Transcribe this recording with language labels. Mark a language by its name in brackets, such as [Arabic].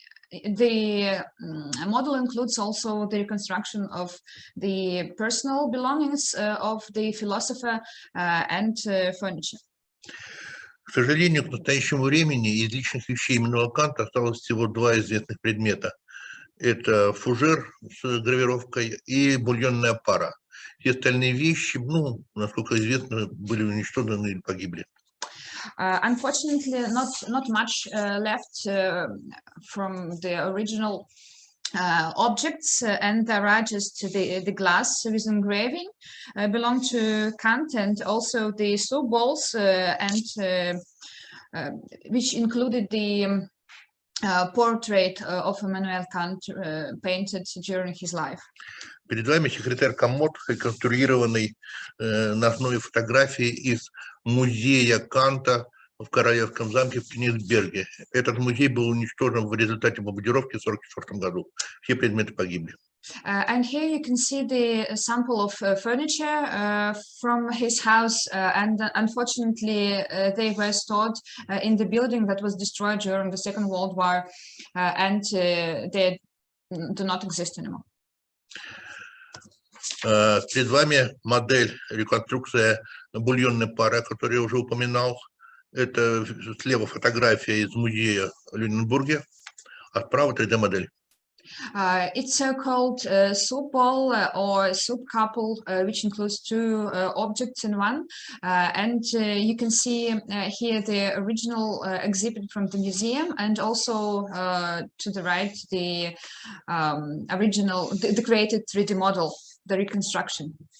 [English] The model includes also the reconstruction of the personal belongings of the philosopher and furniture. [Russian] К сожалению, к настоящему времени из личных вещей именного Канта осталось всего два известных предмета. Это фужер с гравировкой и бульонная пара. Все остальные вещи, ну, насколько известно, были уничтожены или погибли. [English] Unfortunately, not much left from the original objects, and there are just the glass with engraving belong to Kant, and also the soup bowls, and which included the portrait of Immanuel Kant painted during his life. [Russian] Перед вами секретарь комод, реконструированный на основе фотографии из музея Канта в Королевском замке в Кенигсберге. Этот музей был уничтожен в результате бомбардировки в 1944 году. Все предметы погибли. [English] And here you can see the sample of furniture from his house, and unfortunately they were stored in the building that was destroyed during the Second World War, and they do not exist anymore. [Russian] Перед вами модель, реконструкция бульонной пары, которую я уже упоминал. Это слева фотография из музея в Люненбурге, а справа 3D-модель. [English] It's so-called soup bowl or soup couple, which includes two objects in one, and you can see here the original exhibit from the museum, and also to the right the original, the created 3D model, the reconstruction.